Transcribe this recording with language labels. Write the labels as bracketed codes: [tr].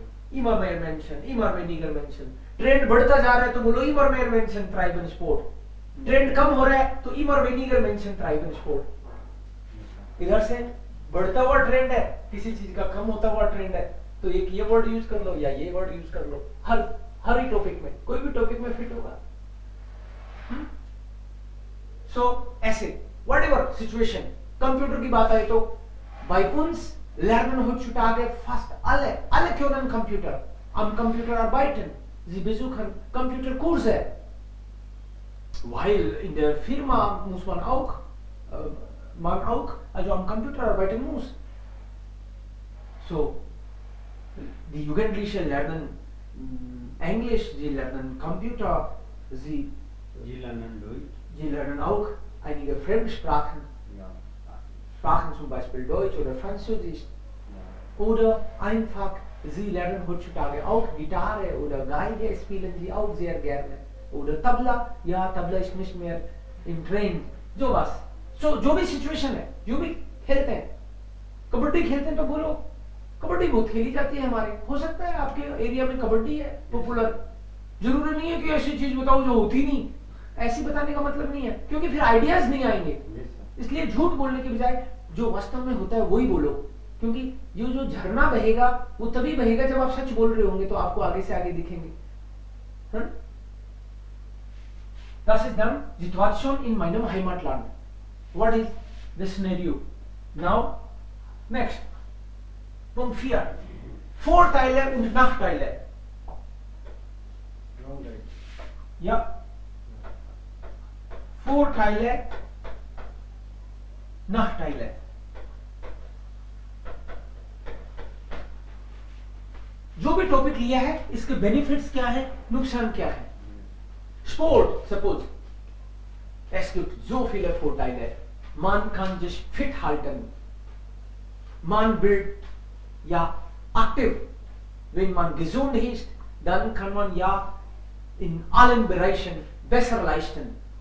[de] Immer mehr Menschen, immer weniger Menschen. [hi] Trend बढ़ता जा रहा है तो बोलो [de] immer mehr Menschen treiben Sport. [hi] Trend कम हो रहा है तो [de] immer weniger Menschen treiben Sport. [hi] इधर से बढ़ता हुआ ट्रेंड है, किसी चीज का कम होता हुआ ट्रेंड है, तो एक ये वर्ड यूज कर लो या ये वर्ड यूज कर लो. हर ही टॉपिक में, कोई भी टॉपिक में फिट होगा. सो ऐसे [en] whatever situation. [hi] कंप्यूटर की बात आए तो [de] bei uns lernen heutzutage fast alle können Computer. Am Computer arbeiten. Sie besuchen Computerkurse. Weil in der Firma muss man auch also am Computer arbeiten muss. So die Jugendlichen lernen Englisch, sie lernen Computer, sie lernen Deutsch. Sie lernen auch einige Fremdsprachen. Ja. Sprachen zum Beispiel Deutsch oder Französisch. Ja. Oder einfach, sie lernen heutzutage auch Gitarre oder Geige spielen sie auch sehr gerne. Oder Tabla, ja, Tabla ist nicht mehr im Trend. sowas. [hi] So जो भी situation है, जो भी खेलते हैं, कबड्डी खेलते हैं तो बोलो कबड्डी बहुत खेली जाती है हमारे. हो सकता है आपके एरिया में कबड्डी है पॉपुलर, जरूरी नहीं है कि ऐसी चीज बताओ जो होती नहीं. ऐसी बताने का मतलब नहीं है, क्योंकि फिर आइडियाज नहीं आएंगे. इसलिए झूठ बोलने के बजाय जो वास्तव में होता है वही बोलो, क्योंकि ये जो झरना बहेगा वो तभी बहेगा जब आप सच बोल रहे होंगे, तो आपको आगे से आगे दिखेंगे. [de] Das ist dann Situation in meinem Heimatland. [en] What is the scenario? Now, next. Punkt 4. [de] Vorteile und Nachteile. Ja. Vorteile Nachteile. [hi] जो भी टॉपिक लिया है इसके बेनिफिट्स क्या है, नुकसान क्या है. [en] Sport, suppose. [de] Es gibt so viele Vorteile. Man kann sich fit halten. Man wird ja aktiv. Wenn man gesund ist, dann kann man ja in allen Bereichen besser leisten.